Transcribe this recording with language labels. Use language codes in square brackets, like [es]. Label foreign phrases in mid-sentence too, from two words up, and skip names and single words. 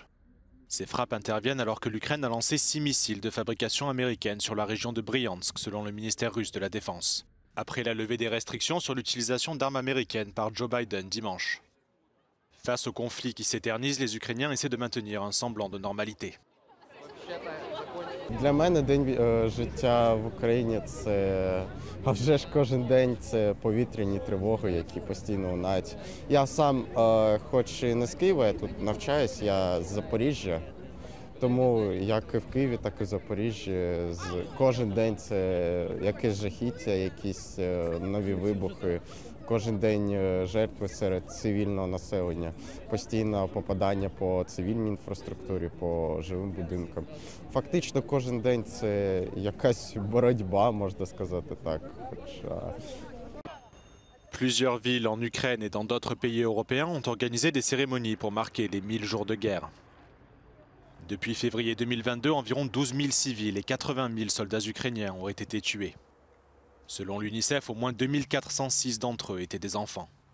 [fr] Ces frappes interviennent alors que l'Ukraine a lancé 6 missiles de fabrication américaine sur la région de Bryansk, selon le ministère russe de la Défense, après la levée des restrictions sur l'utilisation d'armes américaines par Joe Biden dimanche. Face au conflit qui s'éternise, les Ukrainiens essaient de maintenir un semblant de normalité. [uk] Для мене день життя в Україні це, а вже ж кожен день це повітряні тривоги, які постійно лунають. Я сам, хоч і не з Києва, я тут навчаюсь, я з Запоріжжя. Тому як і в Києві, так і в Запоріжжі кожен день це якесь жахіття, якісь нові вибухи. Кожен день жертви серед цивільного населення, постійне попадання по цивільній інфраструктурі, по живим будинкам. Фактично кожен день це якась боротьба, можна сказати так. [fr] Plusieurs villes en Ukraine et dans d'autres pays européens ont organisé des cérémonies pour marquer les 1000 jours de guerre. Depuis février 2022, environ 12 000 civils et 80 000 soldats ukrainiens auraient été tués. Selon l'UNICEF, au moins 2406 d'entre eux étaient des enfants.